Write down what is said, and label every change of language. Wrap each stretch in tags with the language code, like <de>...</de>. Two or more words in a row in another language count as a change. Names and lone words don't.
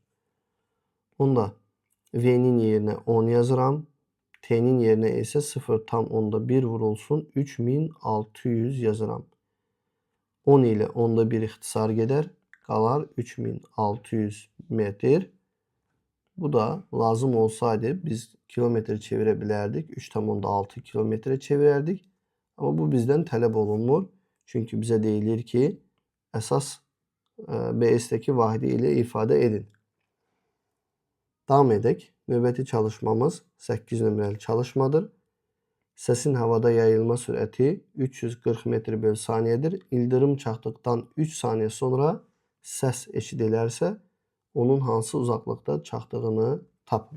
<az>Onda V'nin yerinə 10 yazıram. T'nin yerinə isə 0,1 vurulsun 3600 yazıram. 10 ilə 10'da 1 ixtisar gedər. Qalar 3600 metr Bu da lazım olsaydı biz</az> <tr>kilometre çevirebilirdik. 3,6 kilometre çevirerdik. Ama bu bizden talep olunmur. Çünkü bize deyilir ki esas BS'deki vahidi ile ifade edin.</tr> <az>Davam edək. Növbəti çalışmamız 8 nömrəli çalışmadır. Səsin havada yayılma sürəti 340 metr bölü saniyedir. İldırım çaxdıqdan 3 saniye sonra səs eşidilərsə, onun hansı uzaqlıqda çaxdığını tapın.</az>